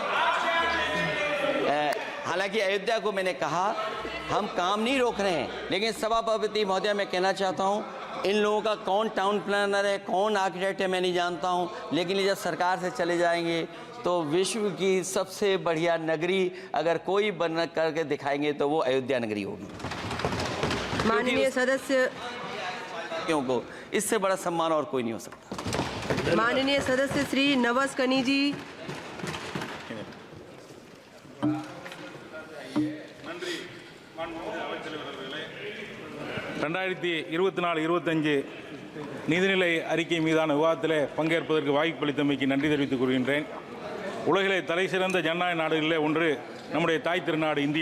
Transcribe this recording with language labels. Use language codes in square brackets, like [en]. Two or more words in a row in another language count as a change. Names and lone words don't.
[hi] हालांकि अयोध्या को मैंने कहा हम काम नहीं रोक रहे हैं, लेकिन सभापति महोदय मैं कहना चाहता हूं, इन लोगों का कौन [en] town planner [hi] है, कौन आर्किटेक्ट है, मैं नहीं जानता हूं, लेकिन ये जब सरकार से चले जाएंगे तो विश्व की सबसे बढ़िया नगरी अगर कोई बन करके दिखाएंगे तो वो अयोध्या नगरी होगी। माननीय सदस्य, को इससे बड़ा सम्मान और कोई नहीं हो सकता। माननीय सदस्य श्री नवस कनी जी। [ta] ரெண்டாயிரத்தி 24-25 நிதிநிலை அறிக்கை மீதான விவாதத்தில் பங்கேற்பதற்கு வாய்ப்பளித்தமைக்கு நன்றி தெரிவித்துக் கொள்கின்றேன். உலகிலே தலை சிறந்த ஜனநாயக நாடுகளிலே ஒன்று நம்முடைய தாய் திருநாடு இந்தியா.